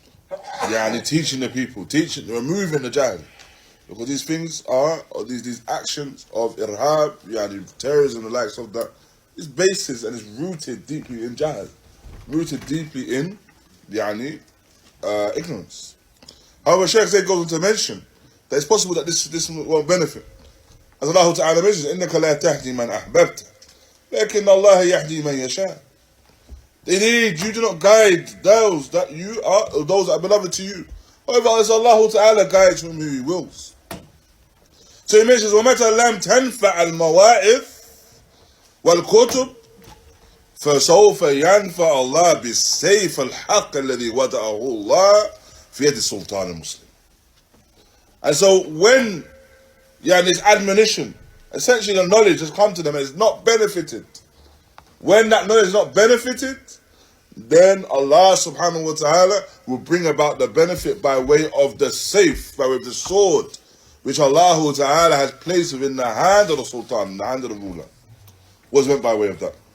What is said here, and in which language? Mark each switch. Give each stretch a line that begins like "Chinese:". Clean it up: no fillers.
English: Yani teaching the people, removing the jahl. Because these things are, or these actions of irhab, yani terrorism, the likes of that, is basis and is rooted deeply in jahl. Rooted deeply in, yani, ignorance. However, Shaykh Zayd goes on to mention that it's possible that this won't benefit. As Allah Ta'ala mentions,
Arabic: إِنَّكَ لَا تَهْدِي مَنْ أَحْبَبْتَ لَكِنَّ اللَّهَ يَهْدِي مَنْ يَشَاءُ.
English: Indeed, you do not guide those that are beloved to you. However, as Allah Ta'ala guides whom He wills. So He mentions,
Arabic: وَمَتَى لَمْ تَنْفَعَ الْمَوَائِذ وَالْكُتُبِ فَسَوْفَ يَنْفَعَ اللَّهُ بِالسَّيْفِ الْحَقِّ الَّذِي وَضَعَهُ اللَّهُ فِي يَدِ السُّلْطَانِ الْمُسْلِمِ.
English: And so when this admonition, essentially the knowledge has come to them and it's not benefited, when that knowledge is not benefited, then Allah subhanahu wa ta'ala will bring about the benefit by way of the sayf, by way of the sword, which Allah ta'ala has placed within the hand of the sultan, in the hand of the ruler. What's meant by way of that?